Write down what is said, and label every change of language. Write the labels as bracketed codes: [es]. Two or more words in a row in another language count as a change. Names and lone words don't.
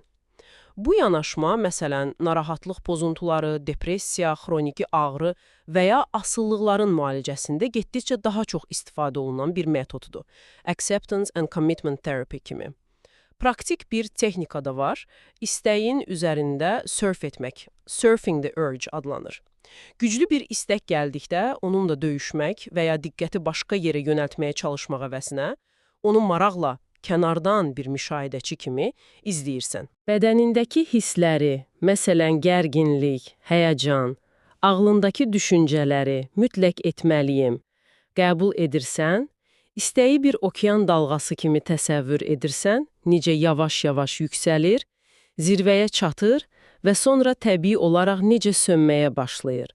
[az] Bu yanaşma, məsələn, narahatlıq pozuntuları, depressiya, xroniki ağrı və ya asıllıqların müalicəsində getdikcə daha çox istifadə olunan bir metoddur. Acceptance and Commitment Therapy kimi. Praktik bir texnika da var. İstəyin üzərində sörf etmək, [en] surfing the urge [az] adlanır. Güclü bir istək gəldikdə onunla döyüşmək və ya diqqəti başqa yerə yönəltməyə çalışmaq əvəzinə, onu maraqla kənardan bir müşahidəçi kimi izləyirsən. Bədənindəki hissləri, məsələn, gərginlik, həyəcan, ağlındakı düşüncələri mütləq etməliyim, qəbul edirsən, istəyi bir okean dalğası kimi təsəvvür edirsən, necə yavaş-yavaş yüksəlir, zirvəyə çatır və sonra təbii olaraq necə sönməyə başlayır.